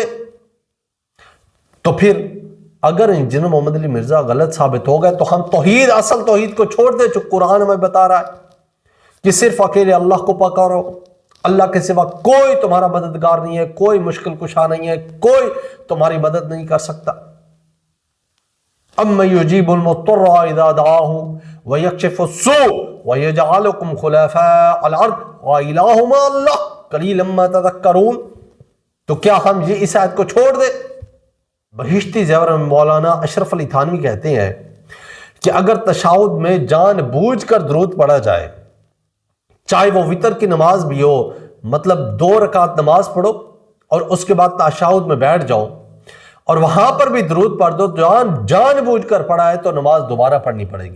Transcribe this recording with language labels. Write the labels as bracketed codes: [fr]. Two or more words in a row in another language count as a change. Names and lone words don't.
[ur] تو پھر اگر انجینئر محمد علی مرزا غلط ثابت ہو گئے تو ہم توحید، اصل توحید کو چھوڑ دیں جو قرآن ہمیں بتا رہا ہے کہ صرف اکیلے اللہ کو پکارو، اللہ کے سوا کوئی تمہارا مددگار نہیں ہے، کوئی مشکل کشا نہیں ہے، کوئی تمہاری مدد نہیں کر سکتا۔ [ar] أمن يجيب المضطر إذا دعاه ويكشف السوء ويجعلكم خلفاء الأرض وإله مع الله قليلا ما تذكرون. [ur] تو کیا ہم یہ اس آیت کو چھوڑ دیں؟ بہشتی زیور میں مولانا اشرف علی تھانوی کہتے ہیں کہ اگر تشہد میں جان بوجھ کر درود پڑھا جائے، چاہے وہ وتر کی نماز بھی ہو، مطلب 2 رکعت نماز پڑھو اور اس کے بعد تشہد میں بیٹھ جاؤ اور وہاں پر بھی درود پڑھ دو، جان بوجھ کر پڑھا ہے تو نماز دوبارہ پڑھنی پڑے گی.